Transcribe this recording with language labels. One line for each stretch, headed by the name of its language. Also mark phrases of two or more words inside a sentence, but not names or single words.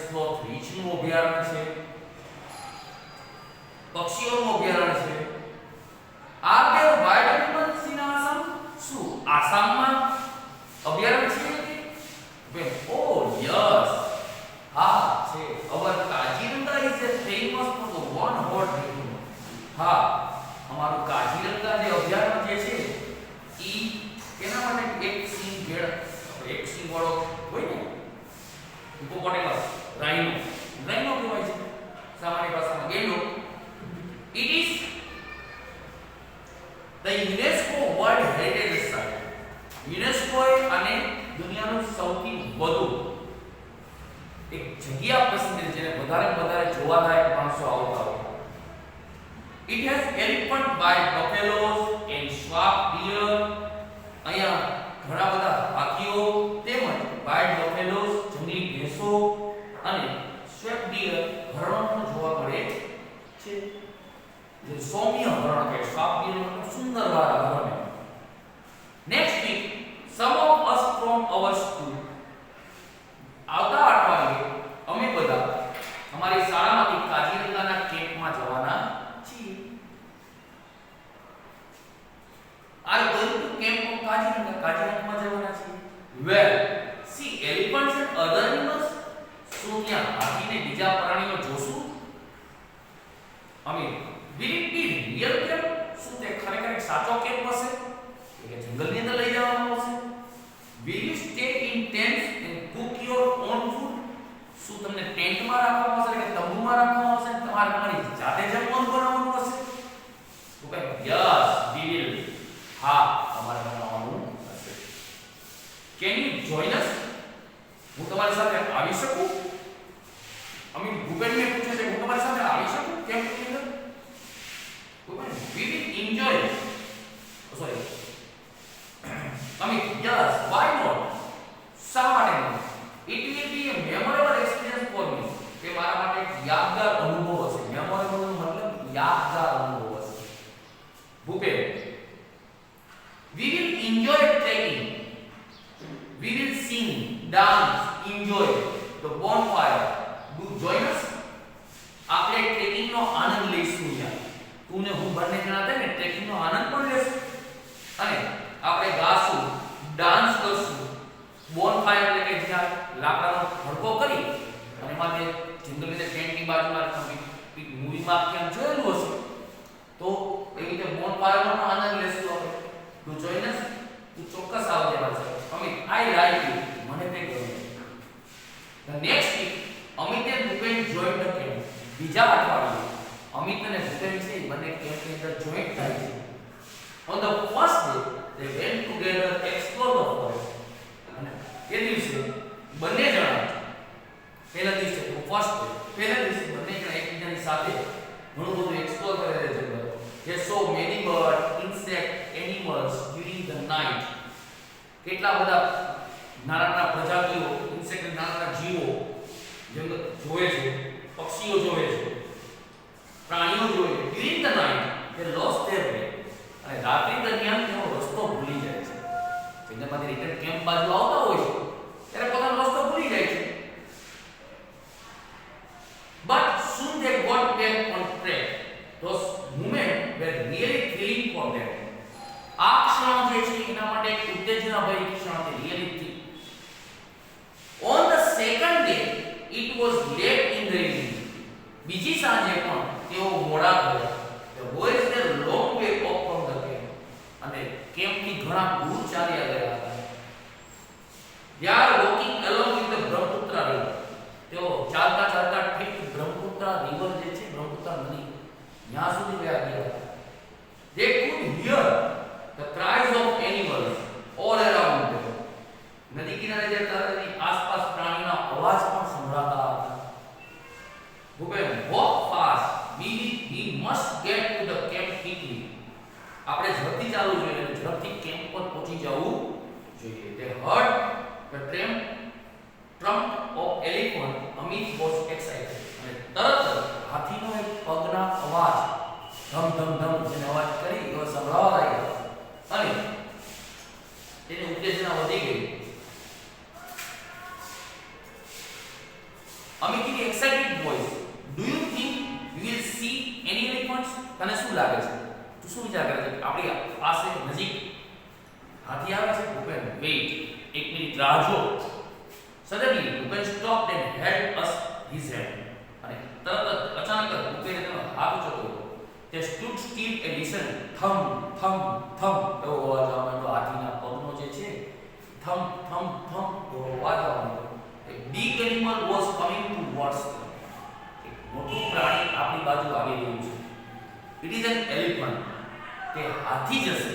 Gujarati: sloth રીંછ નું અભયારણ્ય છે. પક્ષીઓનું અભયારણ્ય છે.
English: Are there wild animals in Assam?
Gujarati: શું આસામમાં અભયારણ્ય છે?
English: Oh yes.
Gujarati: હા છે.
English: Our Kaziranga is a famous for the one hot rhino.
Gujarati: હા, અમારું કાજીરંગા જે અભયારણ્ય જે છે ઈ એના માટે એક સિંહ ભેળ, એક સિંહ વાળો હોય ને હિપોપોટેમસ, રાઇનો કહેવાય છે સામાન્ય ભાષામાં ગેંડો.
English: It is the UNESCO World Heritage Site.
Gujarati: UNESCO અને દુનિયાનું સૌથી વધુ એક જગ્યા પસંદ છે જેને વધારે જોવાલાયક માણસો આવતા હોય.
English: It has elephant white buffaloes and swamp deer.
Gujarati: અહીંયા ઘણા બધા હાથીઓ તેમજ
English: white buffaloes
Gujarati: જંગલી ભેંસો અને
English: swamp deer
Gujarati: હરણો જોવા મળે છે. જે સૌમ્ય હરણ કે
English: swamp deer
Gujarati: નો સુંદર વાળા હરણ.
English: Next week some of us from our school,
Gujarati: આવતા અઠવાડિયે અમે બધા અમારી શાળામાંથી કાજીરંગાના કેમ્પમાં જવાના છીએ.
English: Are going to camp of Kaziranga?
Gujarati: કાજીરંગામાં જવાના છીએ.
English: Well, see elephants and other animals.
Gujarati: શું ત્યાં હાથીને બીજા પ્રાણીઓ જોશું? અમે
English: will it be real camp?
Gujarati: શું તે ખરેખર એક સાચો કેમ્પ હશે? કે જંગલની અંદર લઈ જવામાં આવશે?
English: Will you stay in tents and cook your own food?
Gujarati: શું તમને ટેન્ટમાં રાખવામાં આવશે કે તંબુમાં રાખવામાં આવશે? તમારે તમારી જાતે જમવાનું બનાવવાનું હશે? તો કહે
English: yes, we will.
Gujarati: હા, તમારે બનાવવાનું હશે.
English: Can you join us?
Gujarati: હું તમારી સાથે આવી શકું? અમી ભૂપેનને પૂછે છે હું તમારી સાથે આવી શકું કેમ્પની અંદર? ભૂપેન,
English: we will enjoy. Sorry. Amit, yes, why not?
Gujarati: શા માટે નહીં?
English: It will be a memorable experience for me.
Gujarati: કે મારા માટે એક યાદગાર અનુભવ હશે. મેમોરેબલ નો મતલબ યાદગાર અનુભવ હશે. ભૂપેન,
English: we will enjoy trekking. We will sing, dance, enjoy the bonfire. Do join us?
Gujarati: આપણે ટ્રેકિંગ નો આનંદ લઈશું યાર. તું ને હું બંને જણા થાય ને ટ્રેકિંગ નો આનંદ પણ લેશું અને આપણે ગાશું, ડાન્સ કરશું. બોનફાયર એટલે કે જ્યાં લાકડાનો ભડકો કરી અને એમાં જે જંગલની ટેન્ટની બાજુમાં મૂવીમાં ક્યાં જોયેલું હશે તો એવી રીતે બોનફાયરનો આનંદ લેશું આપણે. તું
English: join us?
Gujarati: તું ચોક્કસ આવજે મારી સાથે. અમિત,
English: I like you.
Gujarati: મને તે ગમે.
English: the next week અમિત અને ભૂપેન join the camp.
Gujarati: બીજા અઠવાડિયે અમિત અને ભૂપેન છે બંને કેમ્પની અંદર જોઈન્ટ થાય છે.
English: On the first day, they went together to explore the forest.
Gujarati: અને એ દિવસે બંને જણા પહેલા દિવસે
English: first day
Gujarati: પહેલા દિવસે બંને જણા એકબીજાની સાથે ઘણું બધું એક્સપ્લોર કરે છે જંગલ.
English: They saw many birds, insect, animals during the night.
Gujarati: કેટલા બધા નાના નાના પ્રજાતિઓ, ઇન્સેક્ટ નાના નાના જીવો જંગલ જોવે છે, પક્ષીઓ જોવે છે, પ્રાણીઓ જોવે છે.
English: During the night, they lost their way.
Gujarati: અને રાત્રિ દરમિયાન તેઓ રસ્તો ભૂલી જાય છે. જંગલમાંથી રિટર્ન કેમ્પ બાજુ આવતા હોય છે ત્યારે પોતાનો રસ્તો ભૂલી જાય છે.
English: But soon they got back on track. Those moments were really thrilling for them.
Gujarati: આ ક્ષણો જે છે એના માટે એક ઉત્તેજનાભરી ક્ષણ હતી,
English: really thrilling. On the second day, it was late in the evening.
Gujarati: બીજી સાંજે પણ તેઓ મોડા ગયા.
English: The boys were long way off from the camp.
Gujarati: અને કેમ્પથી ઘણા દૂર ચાલ્યા ગયા હતા.
English: They are walking along with the Brahmaputra river.
Gujarati: તેઓ ચાલતા ચાલતા ઠીક બ્રહ્મપુત્રા રિવર જે છે, બ્રહ્મપુત્રા નદી ત્યાં સુધી ગયા હતા.
English: They could hear the cries of animals all around them.
Gujarati: નદી કિનારે જતા તેની આસપાસ પ્રાણીના અવાજ પણ સંભળાતા હતા. ભૂપેન,
English: walk fast. We must get to the camp quickly.
Gujarati: આપણે ઝડપથી ચાલવું જોઈએ અને ઝડપથી કેમ્પ પર પહોંચી જવું જોઈએ.
English: They heard the trump of elephant. Amit was excited.
Gujarati: અને તરત જ હાથીનો એક પગના અવાજ ધમ ધમ ધમ જેનો અવાજ કરી એવો સંભળાવા લાગ્યો અને તેની ઉત્તેજના વધી ગઈ.
English: Amit in excited voice, do you think we will see any elephants?
Gujarati: તને શું લાગે છે? તું શું વિચાર કરે છે? આપણી પાસે નજીક હાથી આવે છે? ભૂપેન, wait, એક મિનિટ રાહ જો.
English: Suddenly, Bhupen stopped and held us his hand.
Gujarati: અને તરત જ અચાનક ભૂપેને તેનો હાથ ઊંચો કર્યો.
English: They stood still and listened.
Gujarati: થમ થમ થમ એવો અવાજ આવવા માંડ્યો. હાથીના પગનો જે છે થમ થમ થમ એવો અવાજ આવવા માંડ્યો.
English: A big animal was coming towards them.
Gujarati: એક મોટું પ્રાણી આપણી બાજુ આવી રહ્યું છે.
English: It is an elephant.
Gujarati: તે હાથી જશે.